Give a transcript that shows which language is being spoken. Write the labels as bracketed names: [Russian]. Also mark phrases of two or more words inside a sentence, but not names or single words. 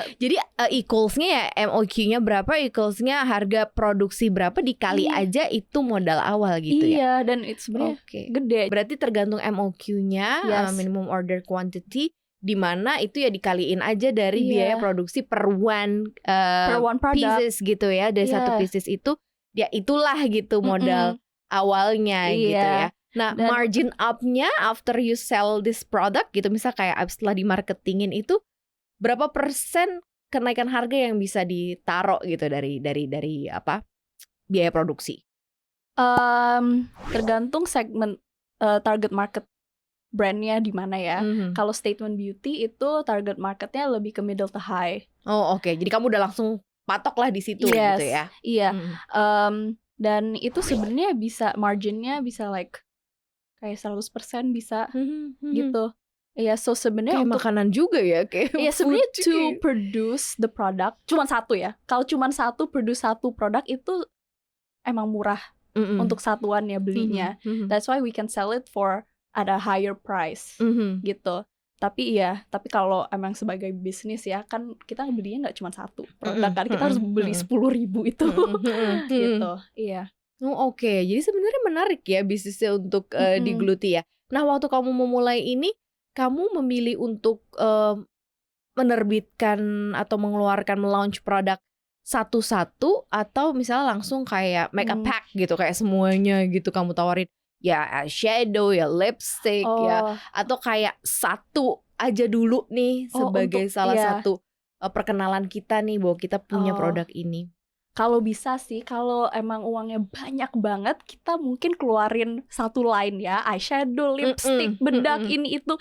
[Indonesian] equals-nya ya, MOQ-nya berapa, equals-nya harga produksi berapa dikali aja itu modal awal gitu ya. Iya, dan itu sebenarnya gede. Berarti tergantung MOQ-nya, [English] minimum order quantity, [Indonesian] di mana itu ya dikaliin aja dari biaya produksi [English] per one pieces [Indonesian] gitu ya. Dari satu pieces itu ya itulah gitu modal awalnya gitu ya. Nah, margin up-nya [English] after you sell this product [Indonesian] gitu, misal kayak setelah di marketingin itu berapa persen kenaikan harga yang bisa ditaruh gitu dari apa biaya produksi? Tergantung segmen [English] target market [Indonesian] brandnya di mana ya. Kalau Statement Beauty itu [English] target marketnya [Indonesian] lebih ke [English] middle to high. [Indonesian] Oh oke. Jadi kamu udah langsung patok lah di situ gitu ya? Iya. Dan itu sebenarnya bisa marginnya bisa like kayak 100% bisa gitu. Iya, so sebenarnya kayak makanan juga ya, kayak iya sebenarnya [English] to produce the product [Indonesian] cuma satu ya. Kalau cuma satu produce satu produk itu emang murah untuk satuannya belinya. [English] That's why we can sell it for at a higher price gitu. [Indonesian] Tapi kalau emang sebagai bisnis ya kan kita belinya nggak cuma satu produk kan, kita harus beli 10.000 itu gitu. Iya. Oh, oke. Jadi sebenarnya menarik ya bisnisnya untuk digeluti ya. Nah, waktu kamu memulai ini, kamu memilih untuk menerbitkan atau mengeluarkan launch produk satu-satu, atau misalnya langsung kayak [English] make a pack [Indonesian] gitu, kayak semuanya gitu kamu tawarin, ya shadow, ya lipstick, ya, atau kayak satu aja dulu nih sebagai salah satu perkenalan kita nih bahwa kita punya produk ini. Kalau bisa sih, kalau emang uangnya banyak banget, kita mungkin keluarin satu line ya, eyeshadow, lipstick, bedak, ini itu.